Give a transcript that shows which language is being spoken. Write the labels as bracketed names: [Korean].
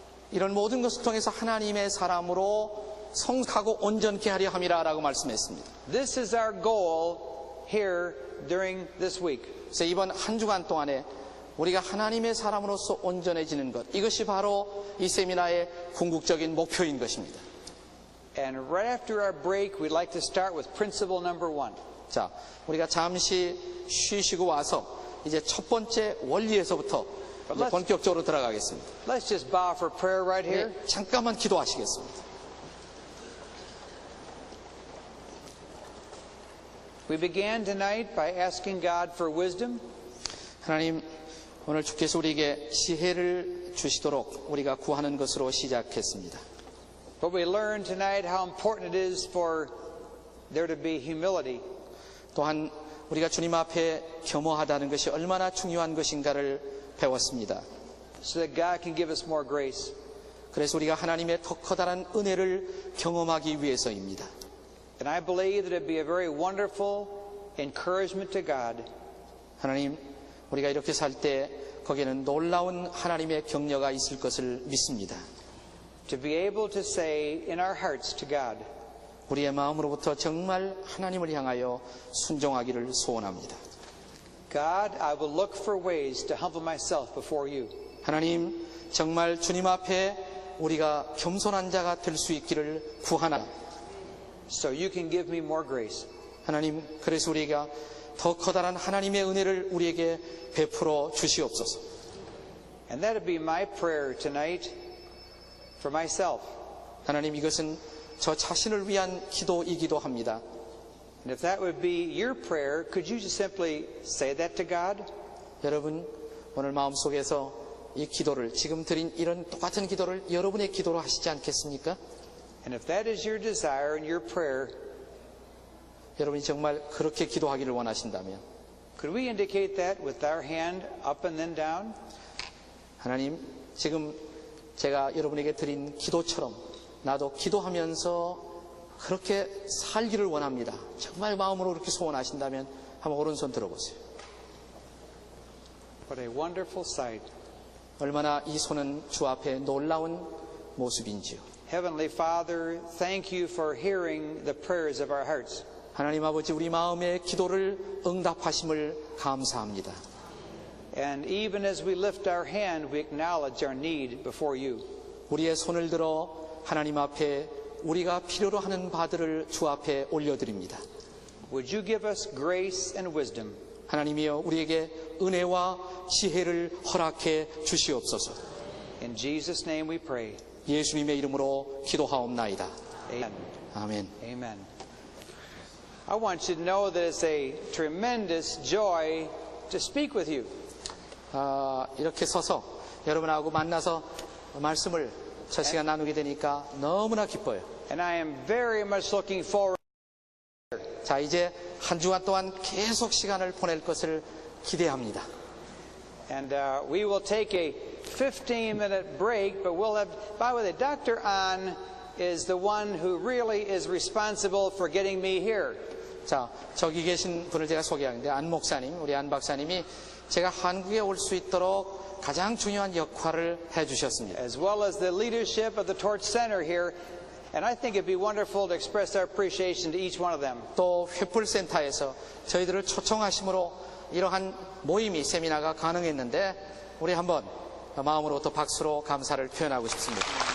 [Korean] 이런 모든 것을 통해서 하나님의 사람으로 성숙하고 온전케 하려 함이라라고 말씀했습니다. [English] This is our goal here during this week. [Korean] 그래서 이번 한 주간 동안에 우리가 하나님의 사람으로서 온전해지는 것, 이것이 바로 이 세미나의 궁극적인 목표인 것입니다. [English] And right after our break, we'd like to start with principle number 1. [Korean] 자, 우리가 잠시 쉬시고 와서 이제 첫 번째 원리에서부터 이제 본격적으로 들어가겠습니다. [English] Let's just bow for prayer right here. [Korean] 네, 잠깐만 기도하시겠습니다. [English] We began tonight by asking God for wisdom. [Korean] 하나님, 오늘 주께서 우리에게 지혜를 주시도록 우리가 구하는 것으로 시작했습니다. [English] But we learned tonight how important it is for there to be humility. [Korean] 또한 우리가 주님 앞에 겸허하다는 것이 얼마나 중요한 것인가를 배웠습니다. [English] So that God can give us more grace. [Korean] 그래서 우리가 하나님의 더 커다란 은혜를 경험하기 위해서입니다. [English] And I believe that it would be a very wonderful encouragement to God. [Korean] 하나님, 우리가 이렇게 살 때 거기에는 놀라운 하나님의 격려가 있을 것을 믿습니다. [English] To be able to say in our hearts to God, [Korean] 우리의 마음으로부터 정말 하나님을 향하여 순종하기를 소원합니다. [English] God, I will look for ways to humble myself before you. [Korean] 하나님, 정말 주님 앞에 우리가 겸손한 자가 될 수 있기를 구하나 [English] so you can give me more grace. [Korean] 하나님, 그래서 우리가 더 커다란 하나님의 은혜를 우리에게 베풀어 주시옵소서. [English] And that would be my prayer tonight for myself. [Korean] 하나님, 이것은 저 자신을 위한 기도이기도 합니다. [English] And if that would be your prayer, could you just simply say that to God? [Korean] 여러분, 오늘 마음속에서 이 기도를, 지금 드린 이런 똑같은 기도를 여러분의 기도로 하시지 않겠습니까? [English] And if that is your desire and your prayer, [Korean] 여러분이 정말 그렇게 기도하기를 원하신다면 [English] could we indicate that with our hand up and then down? [Korean] 하나님, 지금 제가 여러분에게 드린 기도처럼 나도 기도하면서 그렇게 살기를 원합니다. 정말 마음으로 그렇게 소원하신다면 한번 오른손 들어보세요. [English] What a wonderful sight. [Korean] 얼마나 이 손은 주 앞에 놀라운 모습인지요. [English] Heavenly Father, thank you for hearing the prayers of our hearts. [Korean] 하나님 아버지, 우리 마음의 기도를 응답하심을 감사합니다. [English] And even as we lift our hand, we acknowledge our need before you. [Korean] 우리의 손을 들어 하나님 앞에 우리가 필요로 하는 바들을 주 앞에 올려드립니다. [English] Would you give us grace and wisdom? [Korean] 하나님이여, 우리에게 은혜와 지혜를 허락해 주시옵소서. [English] In Jesus' name we pray. [Korean] 예수님의 이름으로 기도하옵나이다. [English] Amen. [Korean] 아멘. [English] Amen. I want you to know that it's a tremendous joy to speak with you. [Korean] 이렇게 서서 여러분하고 만나서 말씀을 첫 시간 나누게 되니까 너무나 기뻐요. [English] And I am very much looking forward. [Korean] 자, 이제 한 주간 동안 계속 시간을 보낼 것을 기대합니다. [English] And we will take a 15-minute break, but we'll have, by the way, Dr. An is the one who really is responsible for getting me here. [Korean] 자, 저기 계신 분을 제가 소개하는데, 안 목사님, 우리 안 박사님이 제가 한국에 올 수 있도록 가장 중요한 역할을 해주셨습니다. [English] As well as the leadership of the Torch Center here. And I think it'd be wonderful to express our appreciation to each one of them. [Korean] 또 횃불센터에서 저희들을 초청하심으로 이러한 모임이, 세미나가 가능했는데 우리 한번 마음으로부터 박수로 감사를 표현하고 싶습니다.